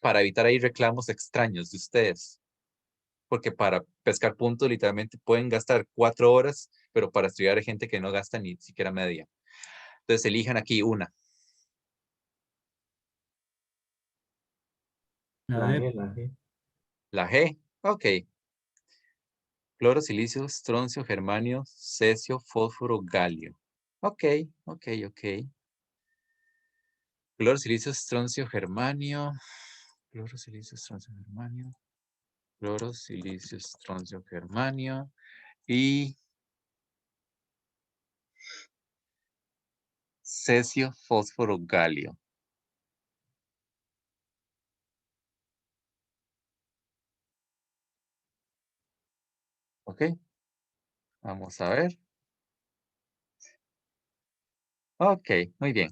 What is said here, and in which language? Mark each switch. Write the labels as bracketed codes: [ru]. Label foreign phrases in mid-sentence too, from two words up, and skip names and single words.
[es] para evitar ahí reclamos extraños de ustedes. Porque para pescar puntos literalmente pueden gastar 4 horas, pero para estudiar hay gente que no gasta ni siquiera media. Entonces elijan aquí una. La La D. G, la G. La G. Ok. Cloro, silicio, estroncio, germanio, cesio, fósforo, galio. Ok, ok, ok. Cloro, silicio, estroncio, germanio. Cloro, silicio, estroncio, germanio. Cloro, silicio, estroncio, germanio. Y cesio, fósforo, galio. Ok. Vamos a ver. Ok, muy bien.